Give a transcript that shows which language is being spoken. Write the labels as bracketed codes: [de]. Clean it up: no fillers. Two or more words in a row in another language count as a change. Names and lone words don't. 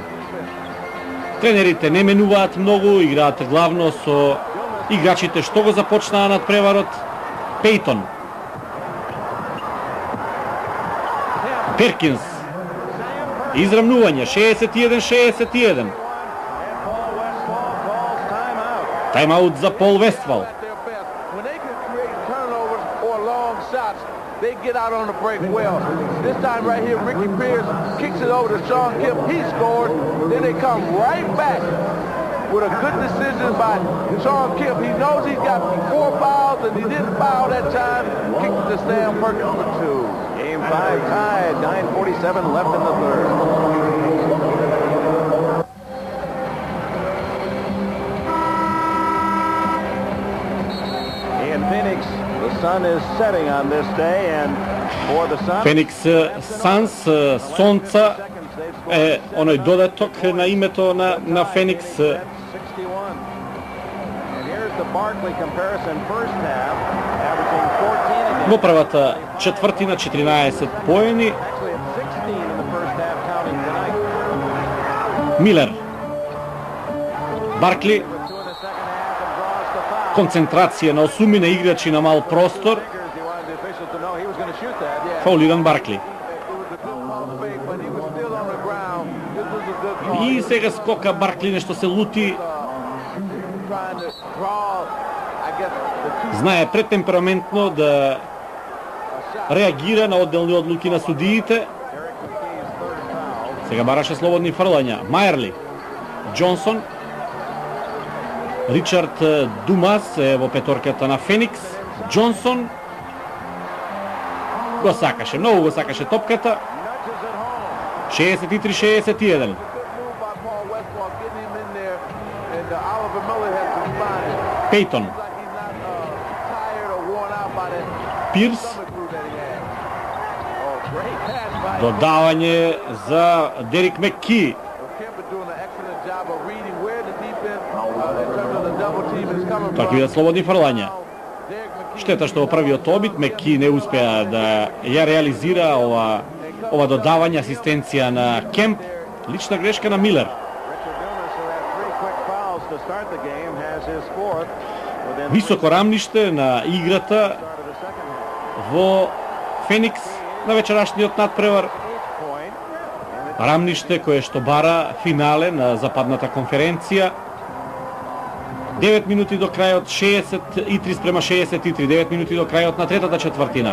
[mk] Тренерите не менуваат многу, играат главно со играчите што го започнаа над преварот. Пейтон. Перкинс. Израмнување 61-61. Тайм-аут за Пол Вествал. [en] They get out on the break well. This time right here, Ricky Pierce kicks it over to Sean Kemp. He scores. Then they come right back with a good decision by Sean Kemp. He knows he's got 4 fouls and he didn't foul that time. Kicks it to Sam Perkins for 2. Game 5 tied. 9:47 left in the third. In Phoenix, the sun is setting on this day, and for the Suns, [mk] Феникс Санс, сонца е оној додаток на името на Феникс. 61. [en] And here's the Barkley comparison first half, averaging 14 again. [mk] Во првата четвртина 14 поени. [en] Actually at 16 in the first half counting tonight. [mk] Милер. Баркли. [en] With 2 in the second half and draws the foul. [mk] Концентрација на 8 играчи на мал простор. [en] Figures he wanted the officials to know he was going to shoot that. Yeah. [mk] Фаулиран Баркли. [en] It was a good pump fake, but he was still on the ground. This was a good call. [mk] И сега скока Баркли, нешто се лути. [en] Trying to draw, I guess, the two [mk] Знае претемпераментно да реагира на одделни одлуки на судиите. [en] Eric McKee's third foul. [mk] Сега бараше слободни фрлања. Майерли. Джонсон. Ричард Думас е во петорката на Феникс. Джонсон го сакаше, многу го сакаше топката. 63-61. [en] good move by Paul Westphal, getting him in there, and Oliver Miller has responded. [mk] Пейтон. [en] Like he's not tired or worn out by that [mk] Пирс. [en] stomach crew that he had. Oh, great pass by [mk] Додавање за Дерик Мекки. [en] Kemp is doing an excellent job of reading where the defense, in terms of the double team, is coming [mk] Тоа ќе [en] from. [mk] бидат слободни фрлања. [en] Derek McKee [mk] Штета што во првиот обид Меки не успеа да ја реализира ова додавање, асистенција на Кемп. Лична грешка на Милер. [en] to start the game has his fourth within [mk] Високо рамниште на играта [en] start of the second half. [mk] во Феникс на вечерашниот надпревар. [en] Point. [mk] Рамниште кое што бара финале на западната конференција. 9 минути до крајот, 63 спрема 63, 9 минути до крајот на третата четвртина.